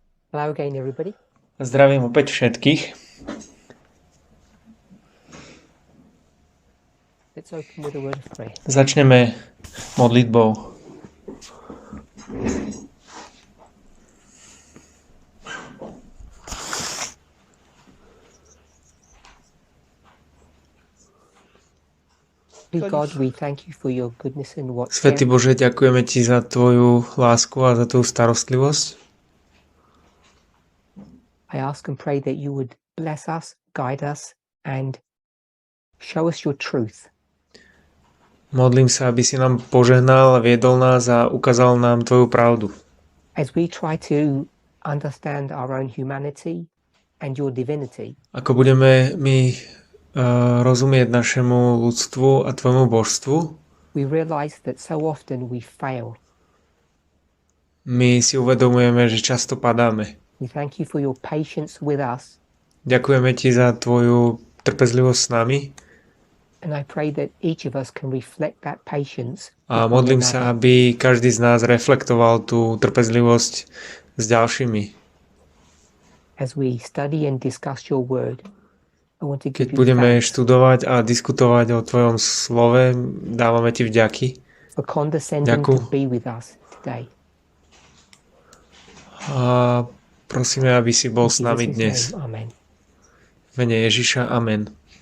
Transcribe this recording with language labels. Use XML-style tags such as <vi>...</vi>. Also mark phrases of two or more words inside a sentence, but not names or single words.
<en>Hello again, everybody.</en> <sk>Zdravím opäť všetkých.</sk> <en>Let's open with a word of prayer.</en> <sk>Začneme modlitbou.</sk> <en>God, we thank you for your goodness and what.</en> <sk>Svätý Bože, ďakujeme Ti za Tvoju lásku a za Tvoju starostlivosť.</sk> <en>I ask and pray that you would bless us, guide us, and show us your truth.</en> <sk>Modlím sa, aby si nám požehnal, viedol nás a ukázal nám Tvoju pravdu.</sk> <en>As we try to understand our own humanity and your divinity,</en> <sk>Ako budeme my rozumieť našemu ľudstvu a Tvojmu božstvu,</sk> <en>we realize that so often we fail.</en> <sk>my si uvedomujeme, že často padáme.</sk> <en>We thank you for your patience with us.</en> <sk>Ďakujeme Ti za Tvoju trpezlivosť s nami</sk> <en>And I pray that each of us can reflect that patience.</en> <sk>a modlím sa, aby každý z nás reflektoval tú trpezlivosť s ďalšími.</sk> <en>As we study and discuss your word, I want to give</en> <sk>Keď</sk> <en>you</en> <sk>budeme</sk> <en>thanks</en> <sk>študovať a diskutovať o Tvojom slove, dávame Ti vďaky</sk> <en>for condescending to be with us today.</en> <sk>a prosíme, aby si bol</sk> <en>In</en> <sk>s nami</sk> <en>Jesus'</en> <sk>dnes.</sk> <en>name, amen.</en> <sk>V mene Ježiša, amen.</sk>